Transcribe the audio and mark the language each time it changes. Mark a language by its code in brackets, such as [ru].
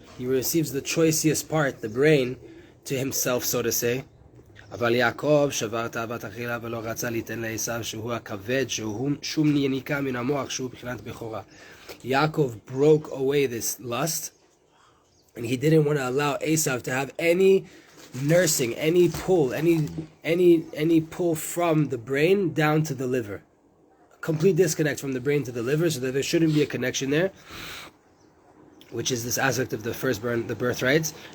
[en] He receives the choicest part, the brain, to himself, so to say. [he] אבל יעקב שבר תאוות אכילה ולא רצה ליתן לעשיו שהוא הכבד, שהוא שום יניקה מן המוח, שהוא בחינת בכורה. [en] Yaakov broke away this lust, and he didn't want to allow Esav to have any nursing, any pull, any pull from the brain down to the liver. A complete disconnect from the brain to the liver, so that there shouldn't be a connection there, which is this aspect of the firstborn, the birthrights.